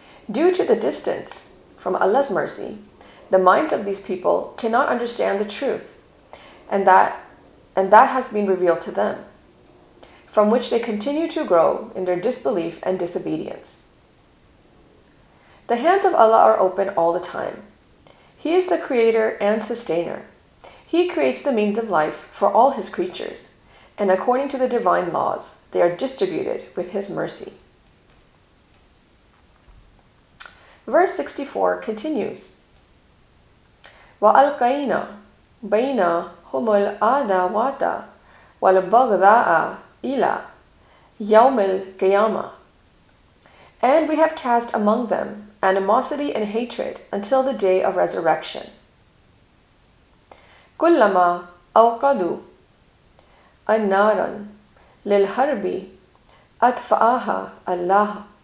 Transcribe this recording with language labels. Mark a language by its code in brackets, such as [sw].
[en] Due to the distance from Allah's mercy, the minds of these people cannot understand the truth, and that has been revealed to them, from which they continue to grow in their disbelief and disobedience. The hands of Allah are open all the time. He is the creator and sustainer. He creates the means of life for all his creatures, and according to the divine laws, they are distributed with his mercy. Verse 64 continues, [ar] وَأَلْقَيْنَا بَيْنَهُمُ الْعَدَاوَةَ وَالْبَغْضَاءَ إِلَى يَوْمِ الْقِيَامَةِ. [en] And we have cast among them animosity and hatred until the day of resurrection. [ar] كُلَّمَا أَوْقَدُوا النَّارًا لِلْحَرْبِ أَطْفَأَهَا اللَّهُ.